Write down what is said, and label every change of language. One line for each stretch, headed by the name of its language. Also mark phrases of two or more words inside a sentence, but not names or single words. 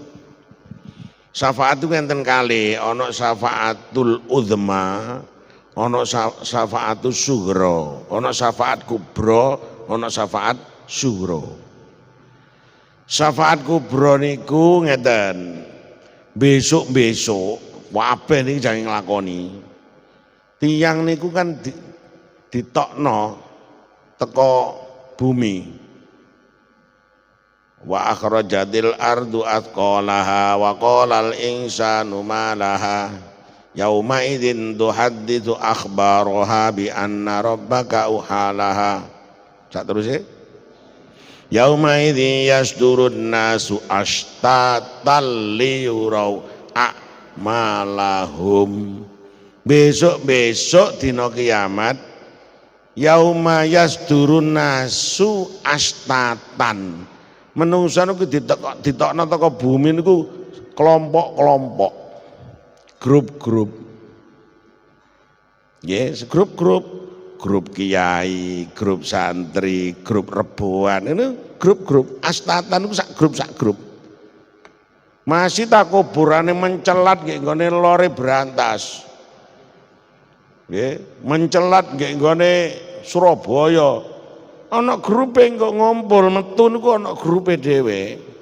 Javanese: Syafaat itu enten kali, ana
Arabic: الشفاعة العظمى,
Javanese: ana
Arabic: الشفاعة الصغرى,
Javanese: ana
Arabic: شفاعة كبرى,
Javanese: ana
Arabic: شفاعة صغرى. شفاعة كبرى
Javanese: niku ngeten. Besok-besok kabeh niki jangan nglakoni. Tiyang niku kan ditokno teko bumi.
Arabic: وأخرجت الأرض أثقالها وقال الإنسان ما لها يومئذ تحدث أخبارها بأن ربك أوحى لها.
Javanese: Sak terus
Arabic: يومئذ يصدر الناس أشتاتا ليروا أعمالهم.
Javanese: Besok-besok dina kiamat
Arabic: يوم يصدر الناس أشتاتا.
Javanese: Menungsa niku ditokno teko bumi niku kelompok-kelompok, grup-grup. Yes, grup-grup, grup kiai, grup santri, grup reboan, ini grup-grup. Astatan niku sak grup. Masih tak kuburane mencelat nggih nggone lore berantas. Nggih, mencelat nggih nggone Surabaya. Ana grupe kok ngumpul metu niku ana grupe dhewe.